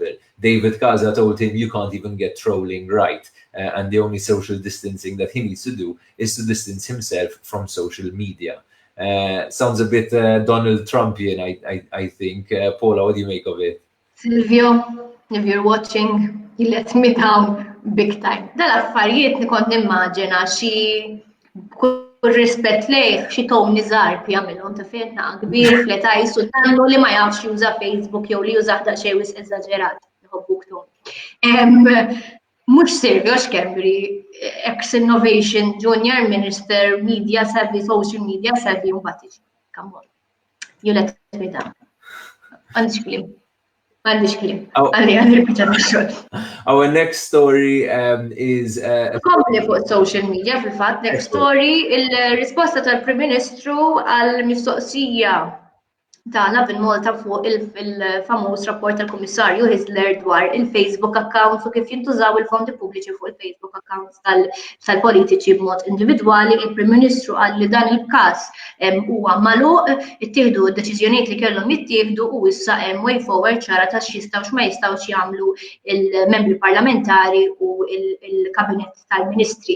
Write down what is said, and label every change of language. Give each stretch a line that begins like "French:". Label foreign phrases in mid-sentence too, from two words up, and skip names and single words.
English: David Casa told him, you can't even get trolling right, and the only social distancing that he needs to do is to distance himself from social media. Sounds a bit Donald Trumpian, I think. Paula, what do you make of it? Silvio, if you're watching, you let me down big time.
Maltese: Dal-affarijiet nikont nimmaġina xi kull rispett lejh xi Tony żgħar jagħmilhom ta' fejn kbir fl-età jisultannu li ma jafx juża Facebook jew li juża daqsxejn wisq eżaġerat nħobbuk Tony. Mhux Silvio Schembri,
English: ex-Innovation Junior Minister, Media Savvy, Social Media Savvy, mbagħad come on. You let me down.
Maltese: Għandix kliem.
English: Our next story is
Maltese: Kompli fuq
English: social media
Maltese: fil-fatt.
English: Next story,
Maltese: il-risposta tal-Prim Ministru għal-mistoqsija ta' Lovin Malta fuq il-famuż rapport tal-Kummissarju Hisler dwar il-
English: Facebook accounts
Maltese: u kif jintużaw il-fondi pubbliċi fuq il-
English: Facebook accounts
Maltese: tal-politiċi b'mod individwali. Il-Prim Ministru qal li dan il-każ huwa magħluq, ittieħdu d-deċiżjonijiet li kellhom jittieħdu u issa hemm
English: way forward
Maltese: ċara ta' x'jistgħu x'ma jistgħux jagħmlu il-membri parlamentari u il-Kabinett tal-Ministri.